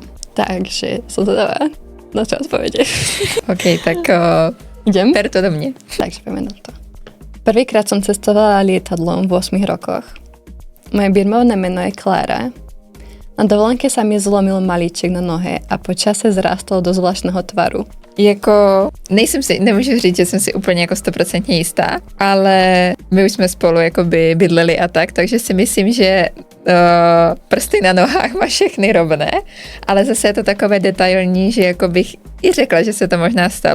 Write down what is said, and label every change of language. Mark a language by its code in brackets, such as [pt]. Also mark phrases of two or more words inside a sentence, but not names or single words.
[sk] Takže som zvedavá na čo odpovede. OK, tak idem? per to do mne. Takže poďme na to. Prvýkrát som cestovala lietadlom v 8 rokoch. Moje birmovné meno je Klára. Na dovolenke sa mi zlomil malíček na nohe a po čase zrástol do zvláštneho tvaru. [cs] Jako, nemůžu říct, že jsem si úplně jako 100% jistá, ale my už jsme spolu jakoby bydleli a tak, takže si myslím, že prsty na nohách má všechny rovné, ale zase je to takové detailní, že jako bych i řekla, že se to možná stalo.